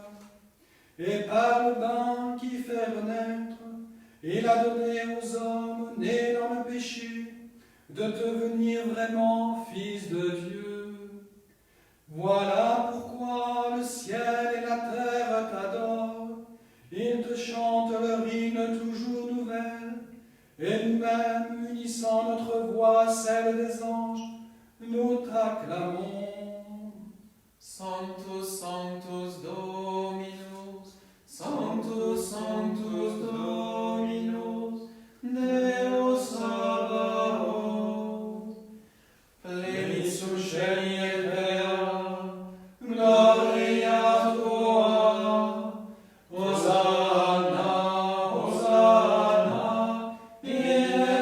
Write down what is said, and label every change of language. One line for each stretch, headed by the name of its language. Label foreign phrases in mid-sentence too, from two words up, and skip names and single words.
French: Et par le bain qui fait renaître, il a donné aux hommes nés dans le péché de devenir vraiment fils de Dieu. Voilà pourquoi le ciel et la terre t'adorent. Ils te chantent leur hymne toujours nouvelle, et nous-mêmes, unissant notre voix à celle des anges, nous t'acclamons.
Latin: Sanctus, Sanctus Dominus, Sanctus, Sanctus Dominus, Deus Sabaoth, plenius celi et terra, gloria tua, Hosanna, Hosanna, in